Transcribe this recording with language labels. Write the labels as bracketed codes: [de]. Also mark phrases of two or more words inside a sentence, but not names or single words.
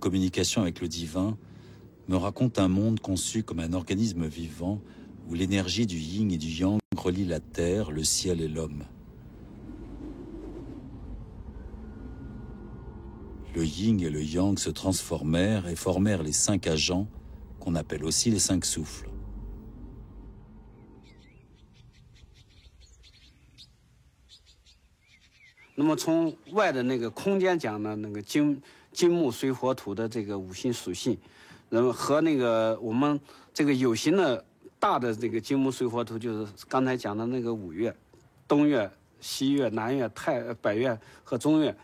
[fr] communication avec le divin, me raconte un monde conçu comme un organisme vivant où l'énergie du yin et du yang relie la terre, le ciel et l'homme. Le yin et le yang se transformèrent et formèrent les 5 agents qu'on appelle aussi les 5 souffles. [zh] 那么从外的那个空间讲呢，那个金木水火土的这个5行属性，然后和那个我们这个有形的大的这个金木水火土，就是刚才讲的那个5岳，东岳、西岳、南岳、北岳和中岳。